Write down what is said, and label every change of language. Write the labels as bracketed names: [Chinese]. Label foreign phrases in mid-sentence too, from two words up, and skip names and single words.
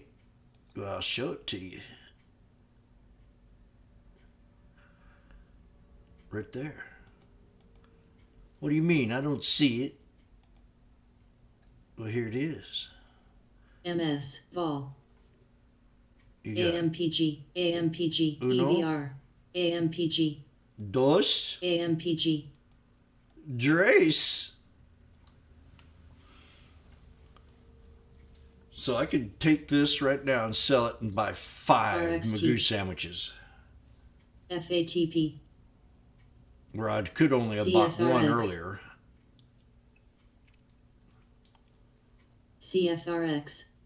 [English] Well, I'll show it to you. Right there. What do you mean? I don't see it. Well, here it is. MS. Vol. You got AMPG. AMPG. Uno. EVR. AMPG. dos, AMPG. tres. So I could take this right now and sell it and buy 5 RXT. Magoo sandwiches. FATP. Where I could only have bought one CFRX. earlier. CFRX.